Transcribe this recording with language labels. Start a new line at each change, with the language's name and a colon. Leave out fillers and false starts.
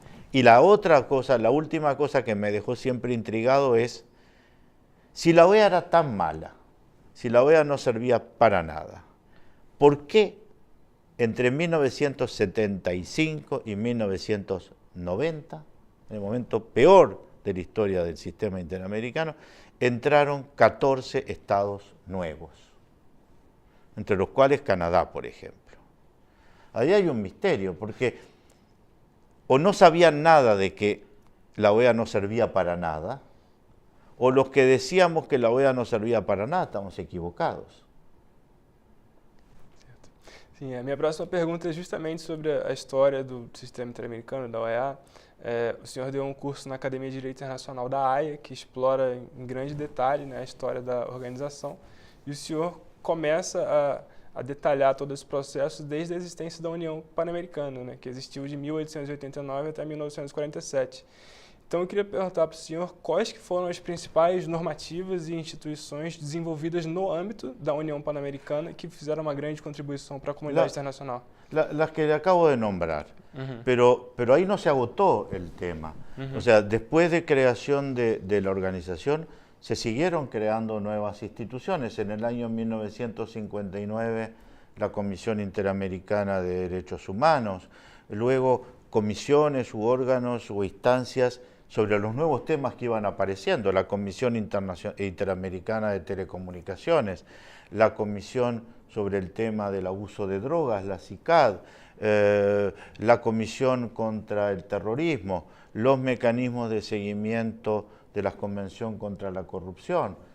Spanish: Y la otra cosa, la última cosa que me dejó siempre intrigado es, si la OEA era tan mala, si la OEA no servía para nada, ¿por qué entre 1975 y 1990, en el momento peor de la historia del sistema interamericano, entraron 14 estados nuevos, entre los cuales Canadá, por ejemplo? Ahí hay un misterio, porque o no sabían nada de que la OEA no servía para nada, o los que decíamos que la OEA no servía para nada estamos equivocados.
Portuguese: Sim, a minha próxima pergunta é justamente sobre a história do sistema interamericano, da OEA. O senhor deu um curso na Academia de Direito Internacional da Haia, que explora em grande detalhe, né, a história da organização, e o senhor começa a detalhar todo esse processo desde a existência da União Pan-Americana, né, que existiu de 1889 até 1947. Então eu queria perguntar para o senhor quais que foram as principais normativas e instituições desenvolvidas no âmbito da União Pan-Americana que fizeram uma grande contribuição para a comunidade internacional.
Spanish: Las que le acabo de nombrar, pero ahí no se agotó el tema. O sea, después de creación de la organización, se siguieron creando nuevas instituciones. En el año 1959, la Comisión Interamericana de Derechos Humanos, luego comisiones u órganos o instancias sobre los nuevos temas que iban apareciendo, la Comisión Interamericana de Telecomunicaciones, la Comisión sobre el tema del abuso de drogas, la CICAD, la Comisión contra el Terrorismo, los mecanismos de seguimiento de la Convención contra la Corrupción.